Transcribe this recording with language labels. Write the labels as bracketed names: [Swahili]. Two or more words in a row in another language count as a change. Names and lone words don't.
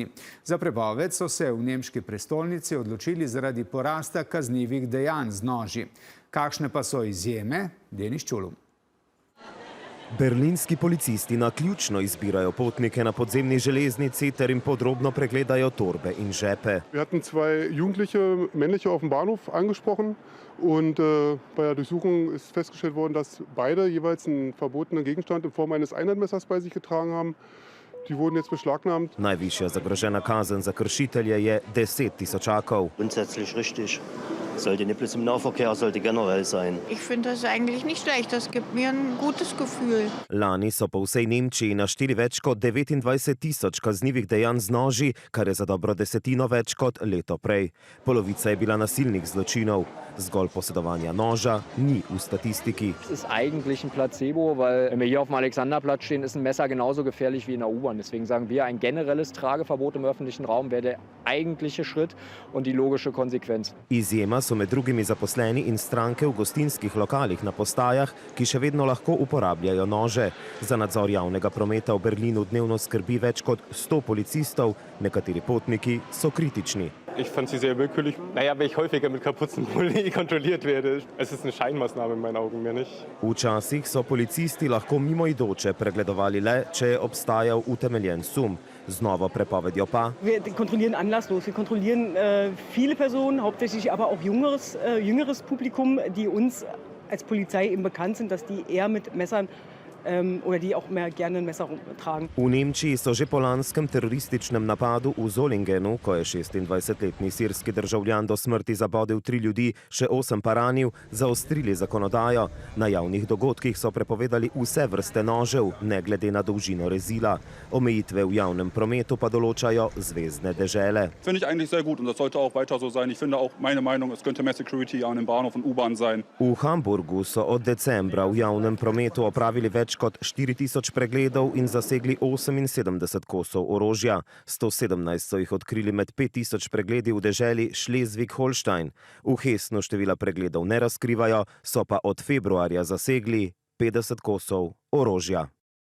[Slovenian] Za prepoved so se v nemški prestolnici odločili zaradi porasta kaznivih dejanj z noži. Kakšne pa so izjeme? Denis Čulum. Berlinski policisti naključno izbirajo potnike na podzemni železnici ter jim podrobno pregledajo torbe in žepe. [German] Wir hatten zwei jugendliche männliche auf dem Bahnhof angesprochen und bei der Durchsuchung ist festgestellt worden, dass beide jeweils einen verbotenen Gegenstand in Form eines Einhandmessers bei sich getragen haben. Die wurden jetzt beschlagnahmt. [Slovenian] Najvišja zagrožena kazen za kršitelje je 10 000 €. [German] Grundsätzlich richtig. Sollte nicht bloß im Nahverkehr, sollte generell sein. Ich finde das eigentlich nicht schlecht, das gibt mir ein gutes Gefühl. [Slovenian] Lani so po vsej Nemčiji našteli več kot 29 000 kaznivih dejanj z noži, kar je za dobro desetino več kot leto prej. Polovica je bila nasilnih zločinov. Zgolj posedovanja noža ni v statistiki. [German] Es ist eigentlich ein Placebo, weil wenn wir hier auf dem Alexanderplatz stehen, ist ein Messer genauso gefährlich wie in der U-Bahn. Deswegen sagen wir, ein generelles Trageverbot im öffentlichen Raum wäre der eigentliche Schritt und die logische Konsequenz. [Slovenian] Izjema so med drugimi zaposleni in stranke v gostinskih lokalih na postajah, ki še vedno lahko uporabljajo nože. Za nadzor javnega prometa v Berlinu dnevno skrbi več kot 100 policistov, nekateri potniki so kritični. [German] Ich fand sie sehr willkürlich. Naja, weil ich häufiger mit Kapuzenpulli kontrolliert werde. Es ist eine Scheinmaßnahme in meinen Augen, mehr nicht. [Slovenian] Včasih so policisti lahko mimoidoče pregledovali le, če je obstajal utemeljen sum. Z novo prepovedjo pa. [German] Wir kontrollieren anlasslos. Wir kontrollieren viele Personen, hauptsächlich aber auch jüngeres Publikum, die uns als Polizei eben bekannt sind, dass die eher mit Messern oder die auch mehr gerne ein Messer tragen. [Slovenian] V Nemčiji so že po lanskem terorističnem napadu v Solingenu, ko je 26-letni sirski državljan do smrti zabodel 3 ljudi, še 8 pa ranil, zaostrili zakonodajo. Na javnih dogodkih so prepovedali vse vrste nožev, ne glede na dolžino rezila. Omejitve v javnem prometu pa določajo zvezne dežele. [German] Finde ich eigentlich sehr gut und das sollte auch weiter so sein. Ich finde auch, meine Meinung, es könnte mehr Security an dem Bahnhof und U-Bahn sein. [Slovenian] V Hamburgu so od decembra v javnem prometu opravili več kot 4000 pregledov in zasegli 78 kosov orožja. 117 so jih odkrili med 5000 pregledi v deželi Schleswig-Holstein. V Hessnu števila pregledov ne razkrivajo, so pa od februarja zasegli 50 kosov orožja.